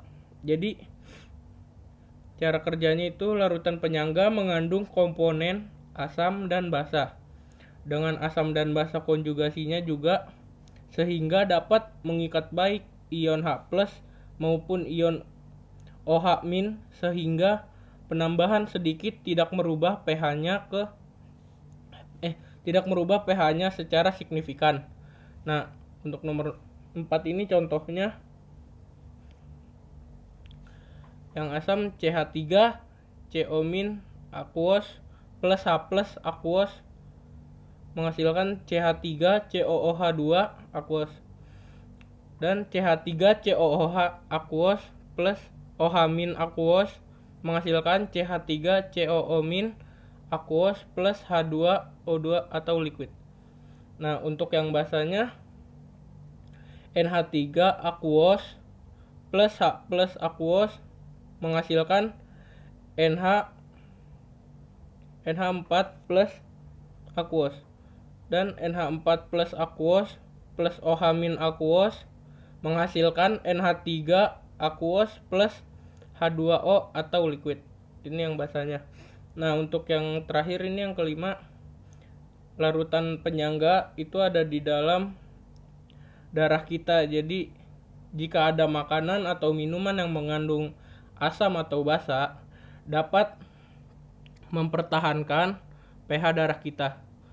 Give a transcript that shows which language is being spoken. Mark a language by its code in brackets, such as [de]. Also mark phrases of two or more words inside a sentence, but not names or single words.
[id] Jadi cara kerjanya itu larutan penyangga mengandung komponen asam dan basa dengan asam dan basa konjugasinya juga, sehingga dapat mengikat baik ion H+ maupun ion OH- sehingga penambahan sedikit tidak merubah pH-nya secara signifikan. Nah, untuk nomor 4 ini contohnya yang asam CH3 CO- [en] aqueous plus H+ aqueous [id] menghasilkan CH3COOH2 aqueous, dan CH3COOH [en] aqueous plus OH- aqueous [id] menghasilkan CH3COO- [en] aqueous plus H2O2 [id] atau liquid. Nah, untuk yang basanya NH3 [en] aqueous plus H+ aqueous [id] menghasilkan NH4 [en] plus aqueous, [id] dan NH4 [en] plus aqueous plus OH- aqueous [id] menghasilkan NH3 [en] aqueous plus H2O [id] atau liquid. Ini yang basanya. Nah, untuk yang terakhir ini yang kelima, larutan penyangga itu ada di dalam darah kita. Jadi jika ada makanan atau minuman yang mengandung asam atau basa, dapat mempertahankan pH darah kita.